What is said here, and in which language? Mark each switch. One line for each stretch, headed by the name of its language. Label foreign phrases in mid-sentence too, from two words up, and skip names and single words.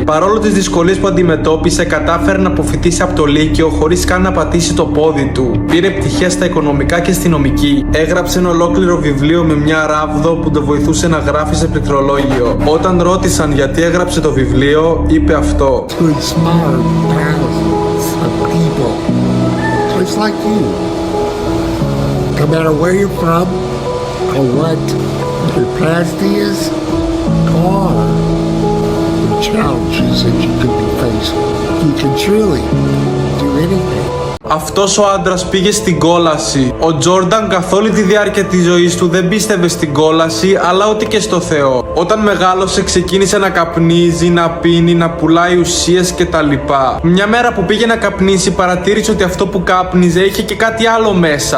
Greek: Παρόλο τις δυσκολίες που αντιμετώπισε, κατάφερε να αποφοιτήσει από το Λύκειο χωρίς καν να πατήσει το πόδι του. Πήρε πτυχές στα οικονομικά και στη νομική. Έγραψε ένα ολόκληρο βιβλίο με μια ράβδο που τον βοηθούσε να γράφει σε πληκτρολόγιο. Όταν ρώτησαν γιατί έγραψε το βιβλίο, είπε αυτό:
English: Smart thousands of people, just like you. No matter where you're from or what your past is, or the challenges that you could be facing, you can truly do anything.
Greek: Αυτός ο άντρας πήγε στην κόλαση. Ο Τζόρνταν καθ' όλη τη διάρκεια της ζωής του δεν πίστευε στην κόλαση, αλλά ούτε και στο Θεό. Όταν μεγάλωσε, ξεκίνησε να καπνίζει, να πίνει, να πουλάει ουσίες κτλ. Μια μέρα που πήγε να καπνίσει, παρατήρησε ότι αυτό που κάπνιζε είχε και κάτι άλλο μέσα.